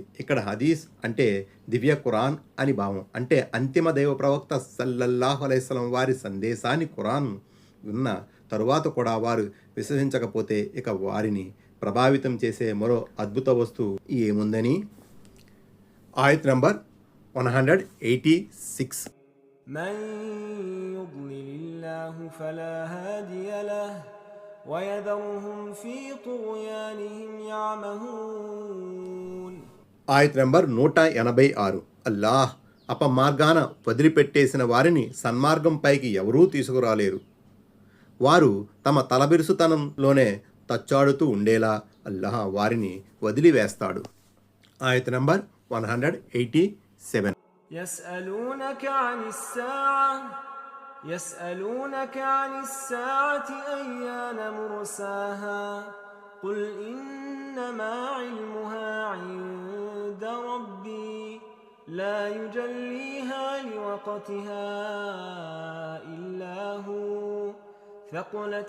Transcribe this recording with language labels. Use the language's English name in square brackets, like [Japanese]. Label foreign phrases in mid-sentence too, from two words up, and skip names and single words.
[Telugu] ఇక్కడ హదీస్ అంటే దివ్య ఖురాన్ అని భావం. అంటే అంతిమ దైవ ప్రవక్త [Arabic] صلى الله عليه وسلم [Telugu] వారి సందేశాన్ని ఖురాన్ విన్న తరువాత కూడా వారు విశ్వసించకపోతే ఇక వారిని ప్రభావితం చేసే మరో అద్భుత వస్తువు ఏముందని? ఆయత్ నంబర్ 186. [Arabic] من يضلل الله فلا هادي له ويذرهم في طغيانهم يعمهون. [Telugu] ఆయత్ నంబర్ 186. అల్లాహ్ అపమార్గాన వదిలిపెట్టేసిన వారిని సన్మార్గం పైకి ఎవరూ తీసుకురాలేరు. వారు తమ తలబిరుసుతనంలోనే తచ్చాడుతూ ఉండేలా అల్లాహ్ వారిని వదిలివేస్తాడు. ఆయత్ నంబర్ 187. [Arabic] يسألونك عن الساعة أيان مرساها قل إنما علمها عند ربي لا يجليها لوقتها إلا هو ثقلت